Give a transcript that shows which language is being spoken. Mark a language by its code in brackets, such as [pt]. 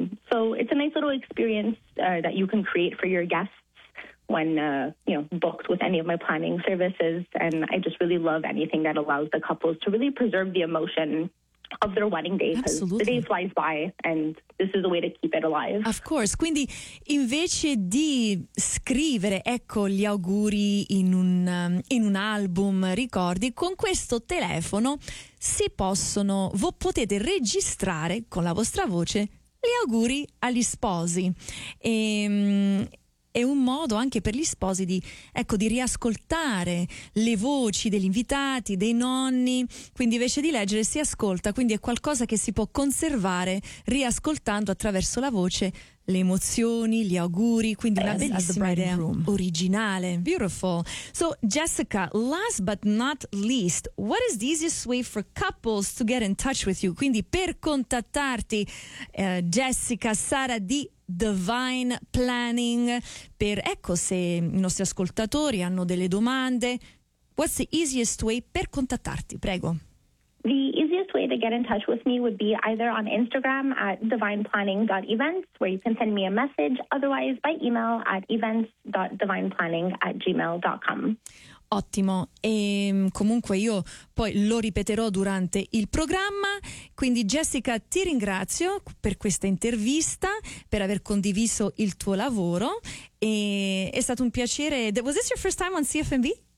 [en] So it's a nice little experience that you can create for your guests when, you know, booked with any of my planning services. And I just really love anything that allows the couples to really preserve the emotion of their wedding day. Absolutely. Because the day flies by and this is a way to keep it alive. Of course. [it] Quindi invece di scrivere, ecco, gli auguri in un album ricordi, con questo telefono si possono, voi potete registrare con la vostra voce gli auguri agli sposi. E è un modo anche per gli sposi di, ecco, di riascoltare le voci degli invitati, dei nonni, quindi invece di leggere si ascolta, quindi è qualcosa che si può conservare riascoltando attraverso la voce le emozioni, gli auguri, quindi una bellissima idea, originale. [en] Beautiful. So Jessica, last but not least, what is the easiest way for couples to get in touch with you? [it] Quindi per contattarti, Jessica, Sara di Divine Planning, per, ecco, se i nostri ascoltatori hanno delle domande, [en] what's the easiest way [it] per contattarti? Prego. [en] The easiest way to get in touch with me would be either on Instagram at divineplanning.events, where you can send me a message, otherwise by email at events.divineplanning@gmail.com. [it] Ottimo, e comunque io poi lo ripeterò durante il programma, quindi Jessica ti ringrazio per questa intervista, per aver condiviso il tuo lavoro, e è stato un piacere. [en] Was this your first time on CFMB?